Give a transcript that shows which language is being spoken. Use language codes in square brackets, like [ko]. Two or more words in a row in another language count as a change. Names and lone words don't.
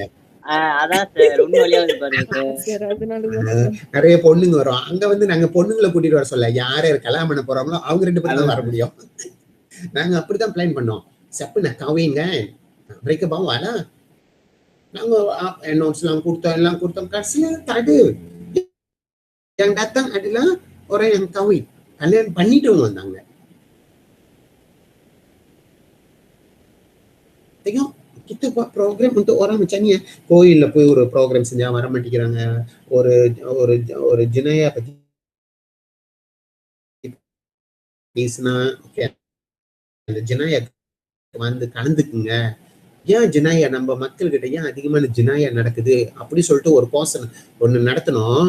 [ta] அதான் சார் உண்மை வழியா வந்து பாருங்க சார். நிறைய பொண்ணுங்க வரும். அங்க வந்து நாங்க பொண்ணுங்களை கூட்டிட்டு வர சொல்ல, யார் கல்யாணம் பண்ண போறாங்களோ அவங்க 2 பேரும் தான் வர முடியும். நாங்க அப்படிதான் பிளான் பண்ணோம். சப்பு நான் கவிங்க பிரேக்கப் வாடா, நாங்க நோட்ஸ் எல்லாம் கொடுத்தோம். கடைசியில தடு [ms] yang datang adalah orang yang kahwin, kalian [ta] பண்ணிட்டு வந்தாங்க. [ms] Tengok, kita buat program untuk orang macam ni. [ta] கோயில்ல போய் ஒரு ப்ரோக்ராம் செஞ்சா வர மாட்டேங்கிறாங்க. ஒரு ஒரு ஒரு ஜினாயா பத்தி பேசினா ஓகே, அந்த ஜினாயா வந்து கலந்துக்குங்க. ஏன் ஜினாயா நம்ம மக்கள்கிட்ட ஏன் அதிகமான ஜினாயா நடக்குது அப்படி சொல்லிட்டு ஒரு போர்ஷன் ஒண்ணு நடத்தணும்.